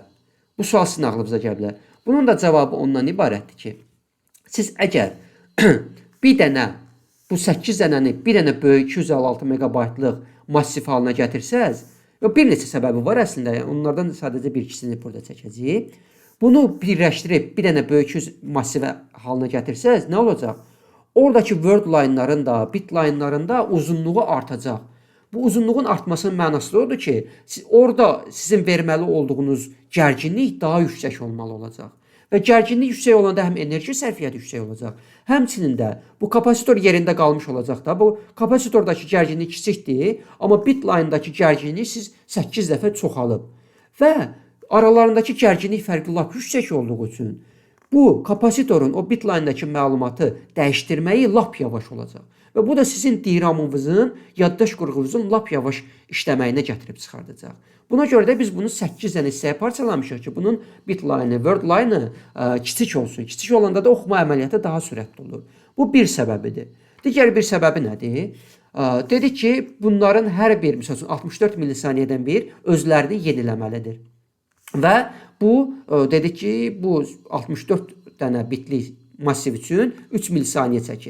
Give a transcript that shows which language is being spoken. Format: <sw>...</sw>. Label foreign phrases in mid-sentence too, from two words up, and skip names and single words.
<az>Bu sual sizin ağlınıza gələ bilər. Bunun da cavabı ondan ibarətdir ki, siz əgər bir dənə bu 8 dənəni bir dənə böyük 256 megabaytlıq massiv halına gətirsəz, bir neçə səbəbi var əslində, onlardan sadəcə bir ikisini burada çəkəcəyik. Bunu birləşdirib bir dənə böyük massivə halına gətirsəz, nə olacaq? Oradakı</az> <en>word line-</en> <az>ların da,</az> <en>bit line-</en> <az>ların da uzunluğu artacaq. Bu uzunluğun artmasının mənası odur ki, orada sizin verməli olduğunuz gərginlik daha yüksək olmalı olacaq. Və gərginlik yüksək olanda həm enerji sərfiyyatı yüksək olacaq, həmçinin də bu kapasitor yerində qalmış olacaq da. Bu kapasitordakı gərginlik kiçikdir, amma</az> <en>bit line-</en> <az>dakı gərginlik siz 8 dəfə çoxalıb. Və aralarındakı gərginlik fərqi lap yüksək olduğu üçün bu kapasitorun o</az> <en>bit line-</en> <az>dakı məlumatı dəyişdirməyi lap yavaş olacaq. Və bu da sizin DRAM-ınızın, yaddaş qurğunuzun lap yavaş işləməyinə gətirib çıxardacaq. Buna görə də biz bunu 8 dənə hissəyə parçalamışıq ki, bunun</az> <en>bit line-</en> <az>ı,</az> <en>word line-</en> <az>ı kiçik olsun. Kiçik olanda da oxuma əməliyyatı daha sürətli olur. Bu bir səbəbidir. Digər bir səbəbi nədir? Dedik ki, bunların hər bir, məsəl üçün 64 milisaniyədən bir özlərini yeniləməlidir. Və bu, dedik ki, bu 64 dənə bitli massiv üçün 3 milisaniyə çəkir.</az>